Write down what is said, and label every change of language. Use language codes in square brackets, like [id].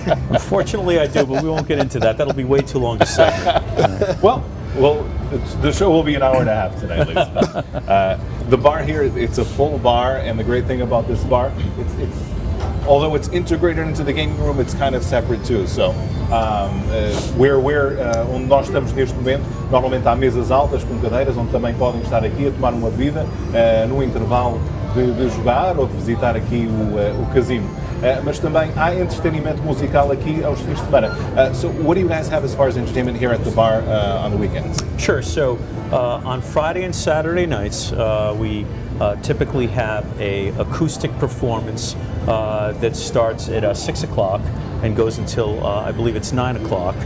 [en] Unfortunately, I do, but we won't get into that. That'll be way too long to segment. Well, the show will be an hour and a half tonight, ladies and gentlemen. The bar here, it's a full bar, and the great thing about this bar, although it's integrated into the gaming room, it's kind of separate too. [pt] So, onde nós estamos neste momento, normalmente há mesas altas com cadeiras, onde também podem estar aqui a tomar uma bebida no intervalo de jogar ou de visitar aqui o casino. Mas também há entretenimento musical aqui aos fins de semana. [en] So what do you guys have as far as entertainment here at the bar on the weekends? Sure. So on Friday and Saturday nights, we typically have a acoustic performance that starts at 6 o'clock and goes until I believe it's 9 o'clock.